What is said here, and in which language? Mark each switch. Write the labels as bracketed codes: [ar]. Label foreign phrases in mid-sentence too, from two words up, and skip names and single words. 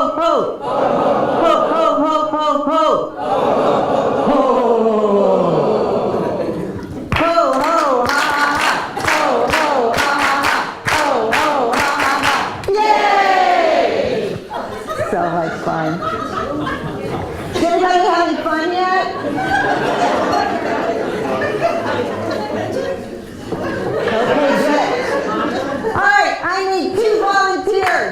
[en] ho! Ho, ho, ho, ho, ho! Ho! Ho, ho, ha, ha, ha! Ho, ho, ha, ha, ha! Ho, ho, ha, ha, ha! Yay! So much fun. Is everybody having fun yet? Okay, good. All right, I need 2 volunteers.